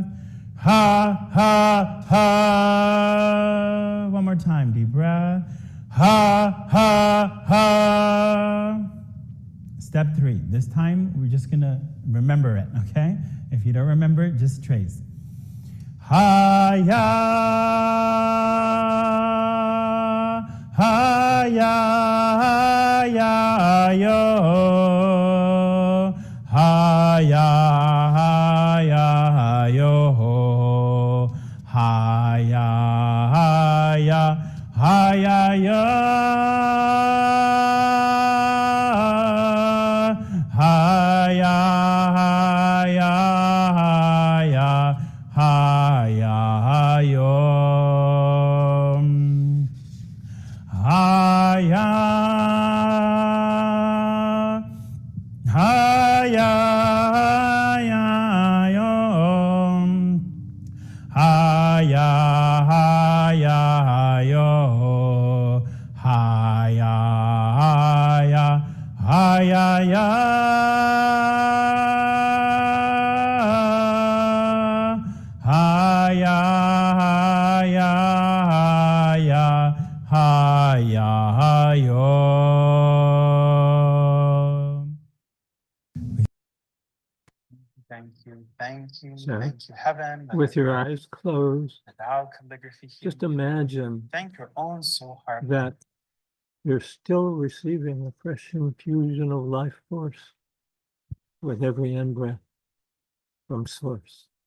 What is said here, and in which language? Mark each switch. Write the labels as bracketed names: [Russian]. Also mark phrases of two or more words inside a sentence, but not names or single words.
[English] Ha, ha, ha. One more time. Deep breath. Ha, ha, ha. Step 3. This time, we're just going to remember it, okay? If you don't remember it, just trace. Ha-ya, ha-ya, ha-ya, yo. Ha-ya, ha-ya, yo. Ha-ya, ha-ya, ha-ya, yo. Ha-ya, ya ha yom. Haya, haya, haya, yom. Haya, haya, yo. Haya, haya, haya, ya. Haya, haya, haya, haya, yom. Thank you, So, thank you, heaven. With your eyes closed, The Tao calligraphy. just imagine Thank your own soul heart. that you're still receiving a fresh infusion of life force with every in-breath from source.